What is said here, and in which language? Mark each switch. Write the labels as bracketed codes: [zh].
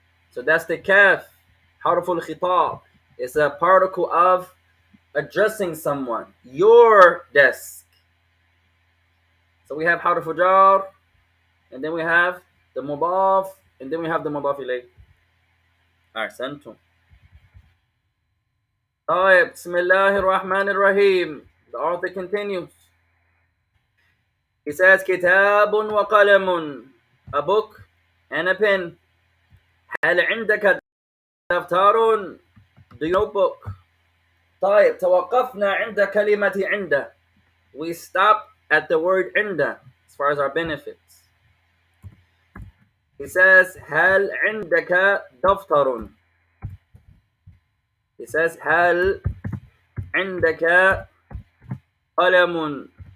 [en] So that's the kaf, harful khitab. It's a particle of addressing someone. Your desk. So we have harful jar, and then we have the mudaf, and then we have the mudaf ilay. Ahsantum. [ar] طيب بسم الله الرحمن الرحيم. [en] The author continues. He says [ar] كتاب وقلم, [en] a book and a pen. [ar] هل عندك دفتر? [en] Do you notebook? [ar] طيب توقفنا عند كلمة عند. [en] We stop at the word عند as far as our benefits. He says [ar] هل عندك دفتر? [en] He says [ar] هل عندك قلم?